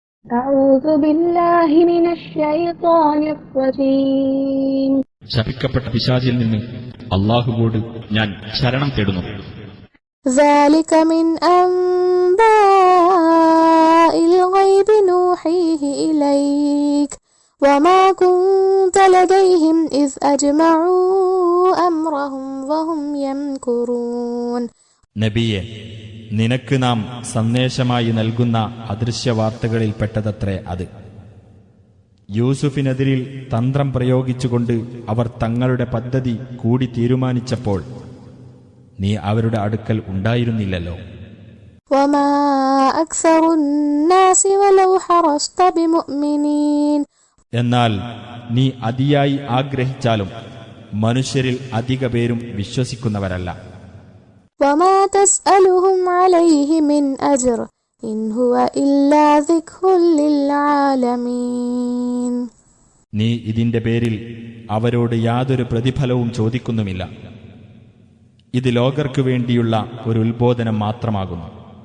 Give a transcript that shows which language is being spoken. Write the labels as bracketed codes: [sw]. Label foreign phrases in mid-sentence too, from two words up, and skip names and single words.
[ar] أعوذ بالله من الشيطان الرجيم. [ml] ശപിക്കപ്പെട്ട പിശാചിൽ നിന്ന് അല്ലാഹുവോട് ഞാൻ ശരണം തേടുന്നു. [ar] ذلك من أنباء الغيب نوحيه إليك وما كنت لديهم إذ أجمعوا أمرهم وهم يمكرون. [ml] നബിയെ, നിനക്ക് നാം സന്ദേശമായി നൽകുന്ന അദൃശ്യവാർത്തകളിൽപ്പെട്ടതത്രേ അത്. യൂസുഫിനെതിരിൽ തന്ത്രം പ്രയോഗിച്ചുകൊണ്ട് അവർ തങ്ങളുടെ പദ്ധതി കൂടി തീരുമാനിച്ചപ്പോൾ നീ അവരുടെ അടുക്കൽ ഉണ്ടായിരുന്നില്ലല്ലോ. [ar] وما أكثر الناس ولو حرصت بمؤمنين. [ml] എന്നാൽ നീ അതിയായി ആഗ്രഹിച്ചാലും മനുഷ്യരിൽ അധിക പേരും വിശ്വസിക്കുന്നവരല്ല. [ar] وما تسألهم عليه من أجر إن هو إلا ذكر للعالمين. [ml] നീ ഇതിന്റെ പേരിൽ അവരോട് യാതൊരു പ്രതിഫലവും ചോദിക്കുന്നുമില്ല. ഇത് ലോകർക്കു വേണ്ടിയുള്ള ഒരു ഉത്ബോധനം മാത്രമാകുന്നു.